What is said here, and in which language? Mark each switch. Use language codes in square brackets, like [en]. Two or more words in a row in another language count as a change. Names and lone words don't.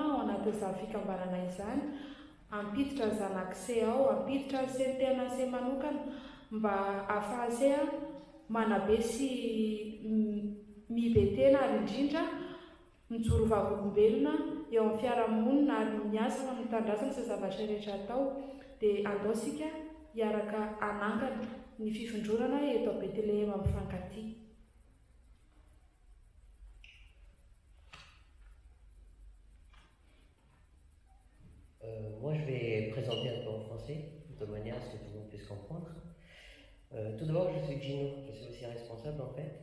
[mg] ao anatin'izany fikambanana izany, ampiditra ny zanak'ise ao, ampiditra ny sentenase manokana mba ahafahanse manabe sy mibetena ary indrindra mijoro vavolombelona eo amin'ny fiarahamonina ary miasa amin'ny tandrasana sy zavatra rehetra atao dia andaosika hiaraka anangana ny fifindrorana eto Betlehema mifankatia. [fr] Moi, je vais présenter un peu en français, de manière à ce que tout le monde puisse comprendre. Tout d'abord, je suis Gino, je suis aussi responsable en fait.